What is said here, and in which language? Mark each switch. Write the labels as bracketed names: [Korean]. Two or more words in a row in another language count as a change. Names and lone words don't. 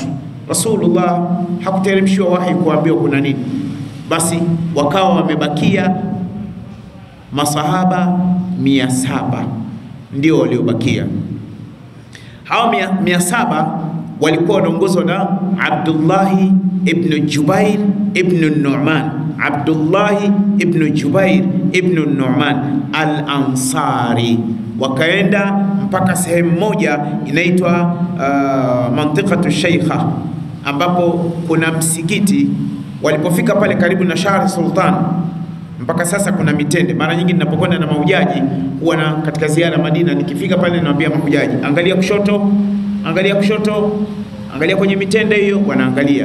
[Swahili] Rasulullah hakuteremshiwa wahi kuambiwa kuna nini. Basi wakawa wamebakia masahaba 700 ndio waliobakia. Hao 700 walikuwa wanaongozwa na Abdullah ibn Jubair ibn Nu'man, Abdullah ibn Jubair ibn Nu'man al-Ansari. wakaenda mpaka sehemu moja inaitwa mantiqatu Sheikha, ambapo kuna msikiti. Walipofika pale karibu na Shahri Sultan, mpaka sasa kuna mitende. Mara nyingi ninapokwenda na mahujaji huwa na katika ziara Madina, nikifika pale naambia mahujaji, angalia kushoto, angalia kushoto, angalia kwenye mitende hiyo, wanaangalia.